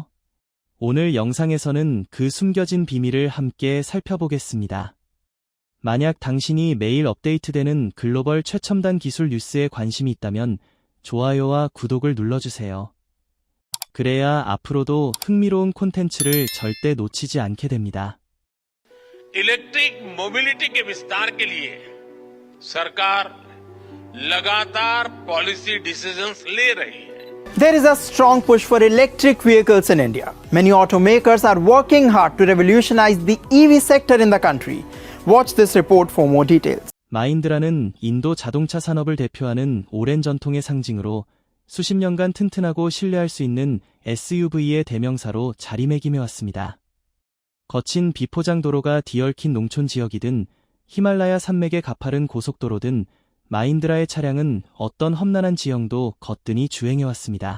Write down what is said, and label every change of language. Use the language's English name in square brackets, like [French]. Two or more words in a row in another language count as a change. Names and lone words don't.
[Korean] 오늘 영상에서는 그 숨겨진 비밀을 함께 살펴보겠습니다. 만약 당신이 매일 업데이트되는 글로벌 최첨단 기술 뉴스에 관심이 있다면 좋아요와 구독을 눌러주세요. 그래야 앞으로도 흥미로운 콘텐츠를 절대 놓치지 않게 됩니다. [English] electric mobility [Hindi] के विस्तार के लिए सरकार लगातार [English] policy decisions [Hindi] ले रही है. [English] There is a strong push for electric vehicles in India. Many automakers are working hard to revolutionize the EV sector in the country. Watch this report for more details. [Korean] 마힌드라는 인도 자동차 산업을 대표하는 오랜 전통의 상징으로 수십 년간 튼튼하고 신뢰할 수 있는 SUV의 대명사로 자리매김해왔습니다. 거친 비포장 도로가 뒤얽힌 농촌 지역이든 히말라야 산맥의 가파른 고속도로든 마힌드라의 차량은 어떤 험난한 지형도 거뜬히 주행해왔습니다.